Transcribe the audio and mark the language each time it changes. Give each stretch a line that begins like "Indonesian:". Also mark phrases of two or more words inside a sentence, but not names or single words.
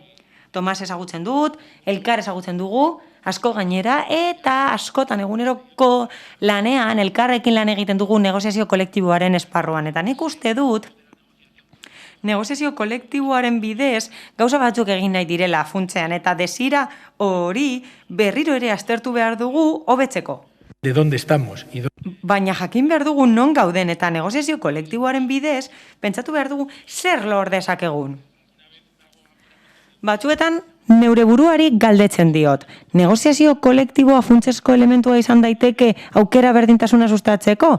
Basque: Tomas ezagutzen dut, elkar ezagutzen dugu, asko gainera, eta askotan eguneroko lanean, elkarrekin lan egiten dugu negoziazio kolektiboaren esparruan. Eta nik uste dut, negoziazio kolektiboaren bidez gauza batzuk egin nahi direla funtzean, eta desira hori berriro ere aztertu behar dugu hobetzeko.
Spanish: De dónde estamos.
Basque: Baina jakin behar dugu non gauden eta negoziazio kolektiboaren bidez pentsatu behar dugu zer lor dezakegun. Batzuetan, neure buruari galdetzen diot. Negoziazio kolektiboa funtsezko elementua izan daiteke aukera berdintasuna sustatzeko?